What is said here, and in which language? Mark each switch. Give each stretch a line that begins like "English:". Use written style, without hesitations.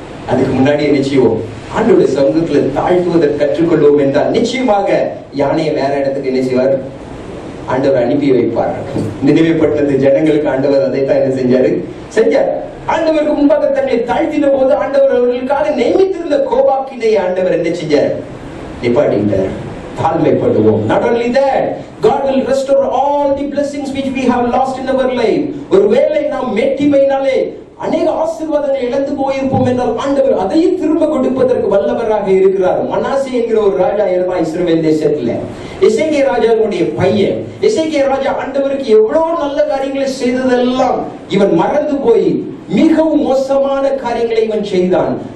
Tamil: அதுக்கு முன்னாடி என்ன செய்வோம்? ஆண்டவருடைய சமூகத்துல தாழ்த்துவதற்கு கற்றுக்கொள்வோம் என்றால் நிச்சயமாக யானையை வேற இடத்துக்கு என்ன செய்வார்? ஆண்டவர் அனுப்பி வைப்பார். நினைவே பட்டணத்து ஜனங்களுக்கு ஆண்டவர் அதைத்தான் என்ன செஞ்சார். ஆண்டவருக்கு முன்பாக தன்னை தாழ்த்தின போது ஆண்டவர் அவர்களுக்காக நியமித்திருந்த கோபாக்கினை ஆண்டவர் என்ன செஞ்சார்? நிப்பாட்டிட்டார். தாழ்மைப்படுவோம்.
English: Not only that, God will restore all the blessings which we have lost in our life.
Tamil: ஒருவேளை நாம் மேட்டிமையினாலே அநேக ஆசீர்வாதங்களை இழந்து போயிருப்போம் என்றால் ஆண்டவர் அதையும் திரும்ப கொடுப்பதற்கு வல்லவராக இருக்கிறார். மனாசே என்கிற ஒரு ராஜா இருந்தா இஸ்ரவேல் தேசத்துல. எசேக்கியா ராஜாவுடைய பையன். எசேக்கியா ராஜா ஆண்டவருக்கு எவ்வளவு நல்ல காரியங்களை செய்ததெல்லாம் இவன் மறந்து போய் மிகவும் மோசமான காரியங்களை இவன் செய்தான்.